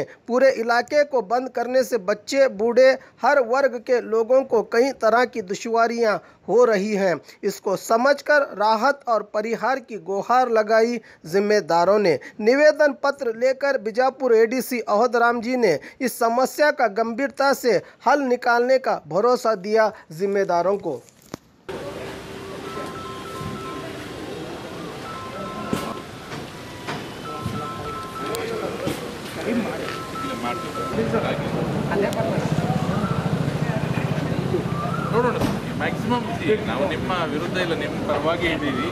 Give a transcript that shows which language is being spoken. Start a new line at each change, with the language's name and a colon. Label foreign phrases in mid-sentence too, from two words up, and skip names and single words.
Hindi: पूरे इलाके को बंद करने से बच्चे, बूढ़े, हर वर्ग के लोगों को कई तरह की दुश्वारियां हो रही हैं। इसको समझकर राहत और परिहार की गुहार लगाई जिम्मेदारों ने। निवेदन पत्र लेकर बीजापुर एडीसी अवध राम जी ने इस समस्या का गंभीरता से हल निकालने का भरोसा दिया जिम्मेदारों को।
Kannada: ನೋಡೋಣ ಮ್ಯಾಕ್ಸಿಮಮ್ ನಾವು ನಿಮ್ಮ ವಿರುದ್ಧ ಇಲ್ಲ, ನಿಮ್ಮ ಪರವಾಗಿ ಇದ್ದೀವಿ.